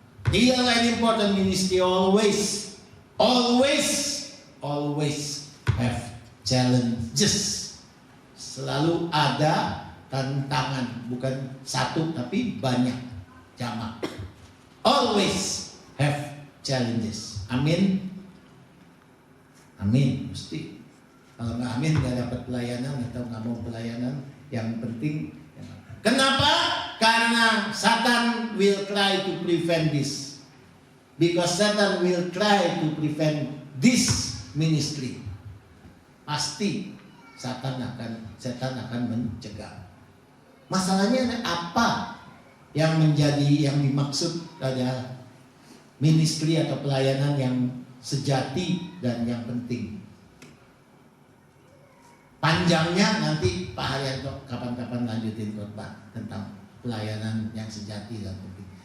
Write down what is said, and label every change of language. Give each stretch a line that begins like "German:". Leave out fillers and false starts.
English: Real and important ministry always have challenges.
Indonesian: Selalu ada tantangan, bukan satu tapi banyak, jamak.
English: Always have challenges.
Indonesian: Amin. Amin, mesti. Kalau nggak amin nggak dapat pelayanan atau nggak mau pelayanan. Yang penting, kenapa? Karena
English: Satan will try to prevent this. Because Satan will try to prevent this ministry.
Indonesian: Pasti setan akan mencegah. Masalahnya apa yang dimaksud adalah ministry atau pelayanan yang sejati dan yang penting. Panjangnya nanti Pak Haryanto kapan-kapan lanjutin khotbah tentang pelayanan yang sejati dan penting.